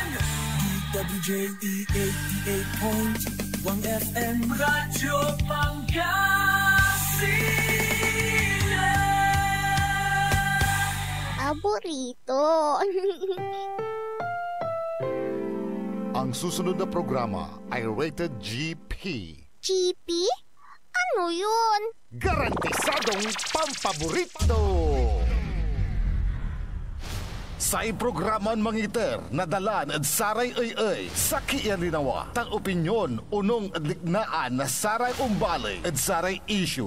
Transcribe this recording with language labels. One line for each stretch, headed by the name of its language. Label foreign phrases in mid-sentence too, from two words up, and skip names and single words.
Filipino: DWJE 88.1 FM Radyo Pangasinan. Paborito! Ang susunod na programa ay rated GP. GP? Ano yun? Garantisadong pampaborito!
Pangasinan: Sa iprograman mangiter, nadalan at saray ay sa kiyan linawa. Tang opinyon, unong at liknaan na saray umbalay at saray issue.